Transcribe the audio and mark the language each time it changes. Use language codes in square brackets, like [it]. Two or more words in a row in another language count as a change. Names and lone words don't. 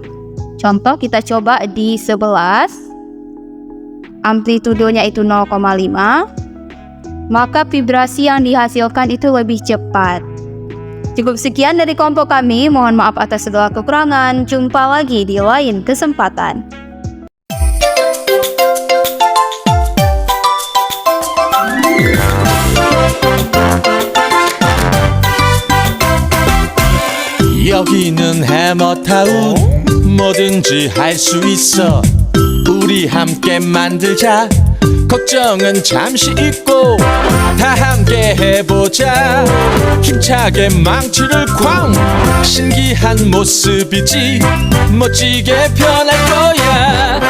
[id] Contoh, kita coba di 11, amplitudenya itu 0,5, maka vibrasi yang dihasilkan itu lebih cepat. Cukup sekian dari kelompok kami, mohon maaf atas segala kekurangan. Jumpa lagi di lain kesempatan. [ko] 여기는 해머타운 뭐든지 할 수 있어 우리 함께 만들자 걱정은 잠시 잊고 다 함께 해보자 힘차게 망치를 쾅 신기한 모습이지 멋지게 변할 거야